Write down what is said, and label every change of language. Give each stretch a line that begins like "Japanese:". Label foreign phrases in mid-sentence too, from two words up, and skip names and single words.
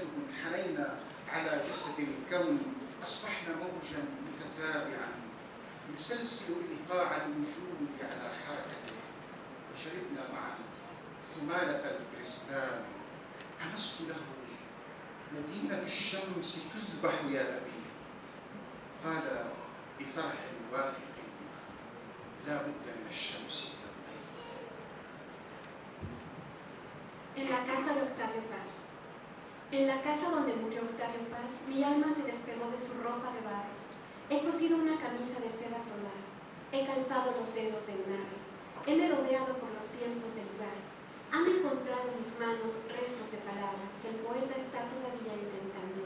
Arabic: انحنينا على جسد الكون، أصبحنا موجا متتابعا يسلسل إيقاع الوجود على حركته، وشربنا معا ثمالة الكريستال، همست له مدينة الشمس تذبح يا أبي، قال بفرح وافق لا بد من الشمس.
Spanish: En la casa de Octavio Paz. En la casa donde murió Octavio Paz, mi alma se despegó de su ropa de barro. He cosido una camisa de seda solar. He calzado los dedos de un ave. He merodeado por los tiempos del lugar. Han encontrado en mis manos restos de palabras que el poeta está todavía intentando.